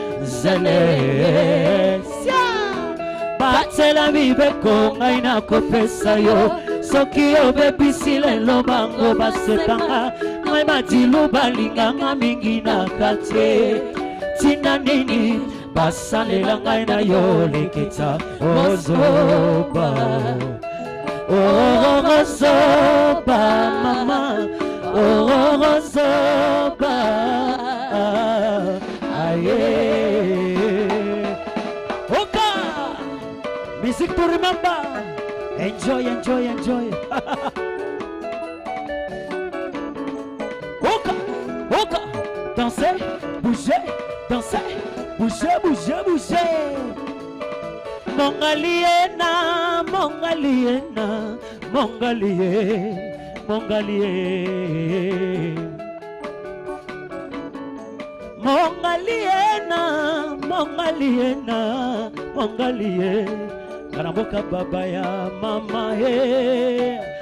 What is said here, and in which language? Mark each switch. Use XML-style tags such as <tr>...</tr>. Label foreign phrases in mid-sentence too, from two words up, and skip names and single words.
<ln>zele batela mibeko ngai nakopesa yo soki obebisila elobango basekanga ngai madilu balinganga mingi na quartier tina nini basalela ngai na yo likita ozoba ozoba mama ozoba aye</ln> <en>oka music to remember enjoy</en> <fr>oka danser bouger</fr> <ln>Mongaliena Karamboka baba ya mama he</ln>